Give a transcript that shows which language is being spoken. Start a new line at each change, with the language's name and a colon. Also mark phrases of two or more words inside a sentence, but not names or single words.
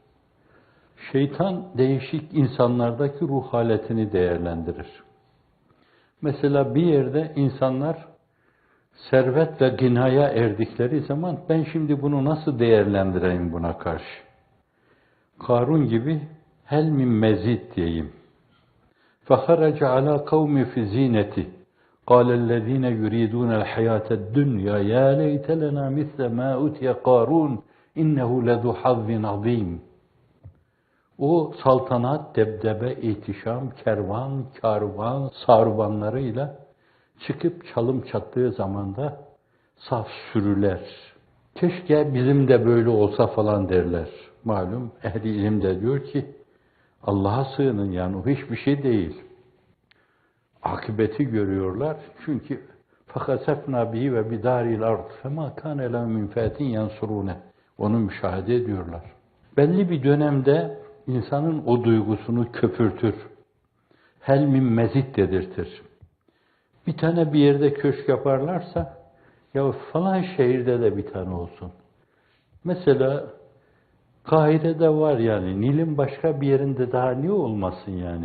Turkish: Şeytan değişik insanlardaki ruh haletini değerlendirir. Mesela bir yerde insanlar servet ve ginaya erdikleri zaman ben şimdi bunu nasıl değerlendireyim buna karşı? Karun gibi
Arabic: هل من مزيد
Turkish: diyeyim.
Arabic: فَخَرَجَ عَلَى قَوْمِ فِي زِينَتِهِ قَالَ الَّذ۪ينَ يُرِيدُونَ الْحَيَاةَ الدُّنْيَا يَا لَيْتَ لَنَا مِثْلَ مَا أُوتِيَ قَارُونَ اِنَّهُ لَذُو حَظٍّ عَظ۪يمٍ.
Turkish: O saltanat, debdebe, ihtişam, kervan, karvan, sarvanlarıyla çıkıp çalım çattığı zamanda saf sürüler. Keşke bizim de böyle olsa falan derler. Malum ehli ilim de diyor ki Allah'a sığının, yani o hiçbir şey değil. Akıbeti görüyorlar. Çünkü
Arabic: فَخَسَفْنَا بِهِ وَبِدَارِ الْاَرْضِ فَمَا كَانَ لَهُ مِنْ فَاتٍ يَنْصُرُونَ.
Turkish: Onu müşahede ediyorlar. Belli bir dönemde insanın o duygusunu köpürtür.
Arabic: هل من مزيد
Turkish: dedirtir. Bir tane bir yerde köşk yaparlarsa, ya falan şehirde de bir tane olsun. Mesela Kahire'de var yani, Nil'in başka bir yerinde daha niye olmasın yani?